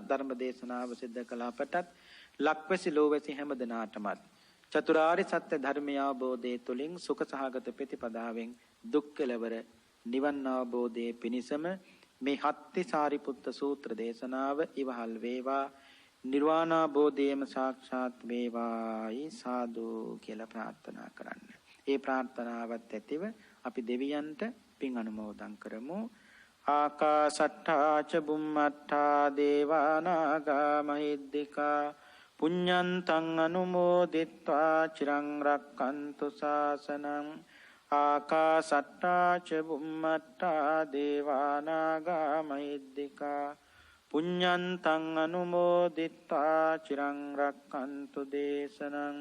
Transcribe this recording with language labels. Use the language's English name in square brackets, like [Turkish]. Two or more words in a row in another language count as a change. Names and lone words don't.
[Sinhala] ධර්ම දේශනාව සිද්ධ කළ අපටත් ලක්වැසි ලෝවැසි හැම දිනාටමත් චතුරාර්ය සත්‍ය ධර්මය අවබෝධයේ තුලින් සුඛ සහගත ප්‍රතිපදාවෙන් දුක් කෙලවර නිවන් අවබෝධයේ පිණිසම මේ හත්ති සාරිපුත්ත සූත්‍ර දේශනාව ඉවහල් වේවා. නිර්වාණ අවබෝධයම සාක්ෂාත් වේවායි සාදු කියලා ප්‍රාර්ථනා කරන්න. ඒ ප්‍රාර්ථනාවත් ඇතිව අපි දෙවියන්ට පින් අනුමෝදන් කරමු. [Pali] ආකාසට්ඨා ච බුම්මට්ඨා දේවානාගා මහිද්దికා පුඤ්ඤන්තං අනුමෝදිත්වා චිරං රක්칸තු ශාසනං. ආකාසට්ඨා ච බුම්මට්ඨා දේවානාගා මහිද්దికා පුඤ්ඤන්තං අනුමෝදිත්වා චිරං රක්칸තු දේශනං.